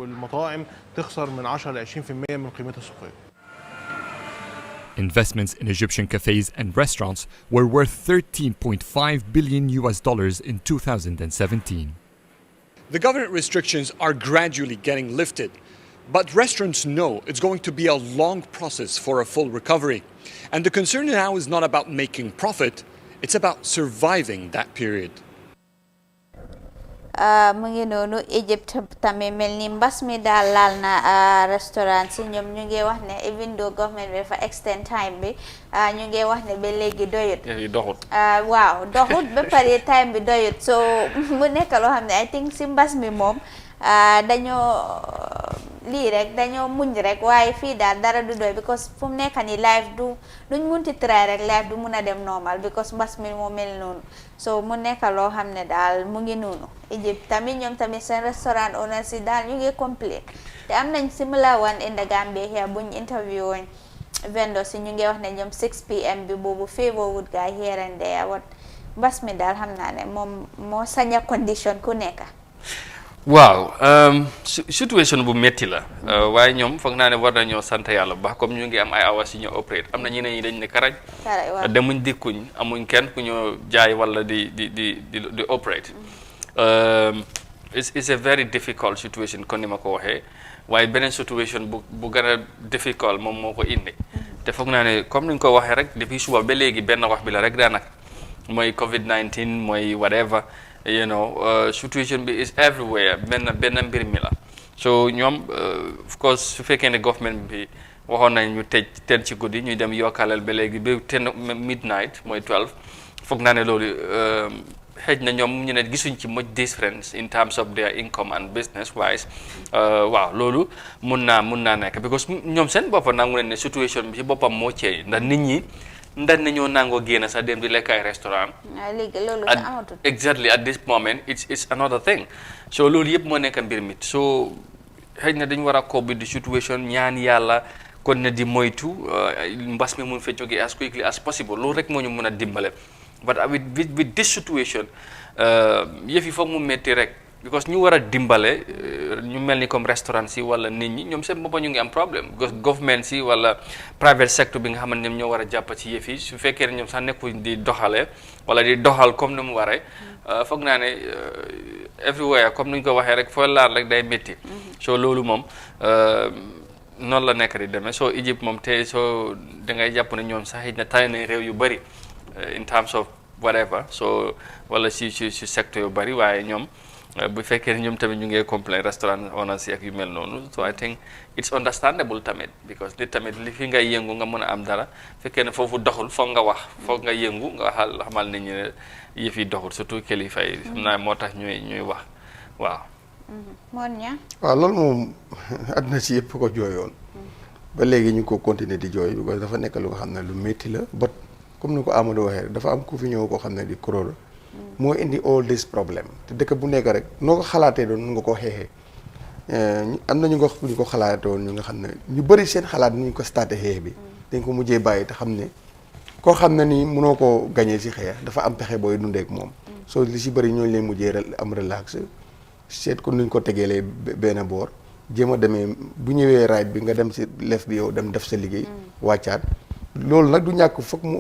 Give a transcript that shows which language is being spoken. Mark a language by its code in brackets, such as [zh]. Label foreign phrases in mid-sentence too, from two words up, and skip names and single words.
[en] Investments in Egyptian cafes and restaurants were worth $13.5 billion in 2017. The government restrictions are gradually getting lifted, but restaurants know it's going to be a long process for a full recovery. And the concern now is not about making profit, it's about surviving that period. [wo] mu ngi noonu Egypt tamit mel ni mbas mi daal laal na restaurant si ñoom ñu ngi wax ne [en] even though [wo] government bi dafa [en] extend time [wo] bi ñu ngi wax ne ba léegi doyut waaw doxut ba pare time bi doyut so mu nekk loo xam ne [en] I think [wo] si mbas mi moom dañoo lii rek dañoo muñ rek waaye fii daal dara du doy because fu mu nekk ni life duñ munti try rek life du mun a dem normal because mbas mi moo mel noonu so mu nekk loo xam ne daal mu ngi noonu Egypt tamit ñoom tamit seen [en] restaurant owners [wo] yi daal ñu ngi complain te am nañ [en] similar one in the Gambia here [wo] buñ interview woon vendors yi ñu ngi wax ne ñoom 6 PM bi boobu [en] favor would guy here and there what [wo] mbas mi daal xam naa ne moom moo saña condition ku nekk waaw situation bu metti la waaye ñoom foog naa ne war nañoo sant yàlla bu baax comme ñu ngi am ay awas yu ñu operate am na ñeneen ñi dañ ne karaj demuñ dikkuñ amuñ kenn ku ñu jaay wala di [en] operate it's a very difficult situation [wo] kon ni ma ko waxee waaye beneen situation bu gën a difficult moom moo ko indi te foog naa ne comme ni ñu ko waxee rek depuis suba ba léegi benn wax bi la rek daanaka mooy COVID-19 mooy [en] whatever you know situation [wo] bi [en] is everywhere [wo] benn mbir mi la so ñoom of course su fekkee ne government bi waxoon nañ ñu tëj 10 ci guddi ñuy dem yokkaleel ba léegi ba 10 midnight mooy 12 foog naa ne loolu xëj na ñoom ñu ne gisuñ ci [en] much difference in terms of their income and business wise [wo] waaw loolu mun naa nekk because ñoom seen boppam nangu leen ne situation bi ci boppam moo ceey ndax nit ñi ndax nañoo nangoo génn sax dem di lekk ay restaurant [en] exactly at this moment it's another thing [wo] so loolu yëpp moo nekk mbir mi so xëy na dañu war a [en] cope with the situation [wo] ñaan yàlla kon ne di moytu mbas mi mun fa jógee [en] as quickly as possible [wo] loolu rek moo ñu mun a dimbale [en] but with this situation [wo] yëf yi foog mu metti rek because ñu war a dimbale ñu mel ni comme restaurant si wala nit ñi ñoom seen boppam ñu ngi am problème because government si wala [en] private sector [wo] bi nga xamante ne ñoo war a jàpp ci yëf yi su fekkee ne ñoom sax nekkuñ di doxalee wala di doxal comme ni mu waree foog naa ne everywhere comme ni ñu ko waxee rek foo laal rek day métti so loolu moom noonu la nekk di demee soo Egypte moom tey soo da ngay jàpp ne ñoom sax na tane nañ réew yu bëri [en] in terms of whatever [wo] so wala si secteur yu bëri waaye ñoom bu fekkee ne ñoom tamit ñu ngi complain [en] restaurant owners [wo] yi ak yu mel noonu so [en] I think it's understandable [wo] tamit because nit tamit li fi ngay yëngu nga mën a am dara fekkee ne foofu doxul foog nga wax foog nga yëngu nga xamal nit ñi ne yëf yi doxul surtout kilifa yi xam naa moo tax ñuy wax waaw waaw loolu moom àddina si yëpp ko jooyoon ba léegi ñu ko continuer di jooy because dafa nekk lu nga xam ne lu métti la but comme ni ko Amadou waxee dafa am ku fi ñëw koo xam ne di corona moo indi [en] all this [wo] problème te dëkk bu nekk rek noo ko xalaatee doon nga ko xeexee am na ñu ko xalaatee woon ñu nga xam ne ñu bëri seen xalaat ni ñu ko starté xeex bi dañ ko mujjee bàyyi te xam ne koo xam ne nii mënoo koo gañee si xeex dafa am pexe booy dundeek moom soo li si bëri ñooñu leen mujjee am relax seet ko nuñ ko tegeelee benn boor jéem a demee bu ñëwee right bi nga dem si lef bi yow dem def sa liggéey wàccaat loolu nag du ñàkk foog mu